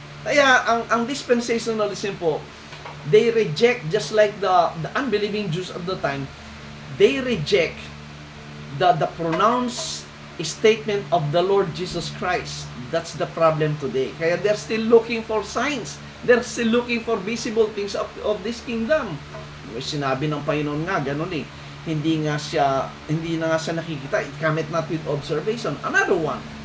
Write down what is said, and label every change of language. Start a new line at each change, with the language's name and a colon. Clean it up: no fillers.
Filipino: Kaya ang dispensationalism po,
English: they reject, just like the unbelieving Jews at the time, they reject the pronounced statement of the Lord Jesus Christ. That's the problem today. Kaya they're still looking for signs. They're still looking for visible things of this kingdom.
Filipino: Sinabi ng Panginoon nga, ganun eh. Hindi na nga siya nakikita.
English: It cometh not with observation. Another one.